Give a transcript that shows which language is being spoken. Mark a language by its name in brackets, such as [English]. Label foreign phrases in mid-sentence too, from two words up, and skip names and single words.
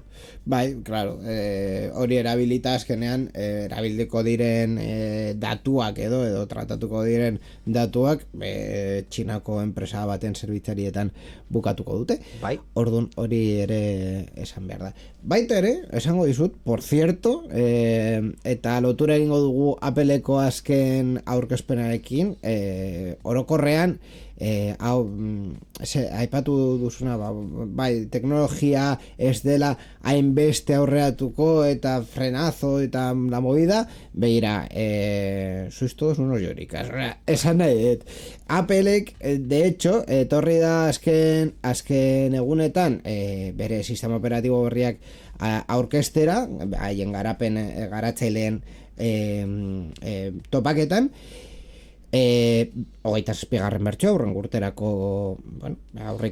[Basque] Bai, claro, hori erabilita azkenean erabiliko diren datuak edo tratatuko diren datuak Txinako enpresa baten zerbitzarietan bukatuko dute. Bai. Orduan hori ere esan behar da. Baita ere, esango dizut, [Spanish] por cierto, [Basque] eta lotura egingo dugu Appleko azken aurkezpenarekin, orokorrean aipatu duzuna bai, teknologia ez dela hainbeste aurreatuko eta frenazo eta [Spanish] la movida, [Basque] beira, [Spanish] sois todos unos lloricas, [Basque] esan nahi dut. Applek, [Spanish] de hecho, [Basque] etorri da azken egunetan bere sistema operatibo berriak aurkestera, haien garatzaileen topaketan, hogeita zazpigarren bertsoa aurrengo urterako aurre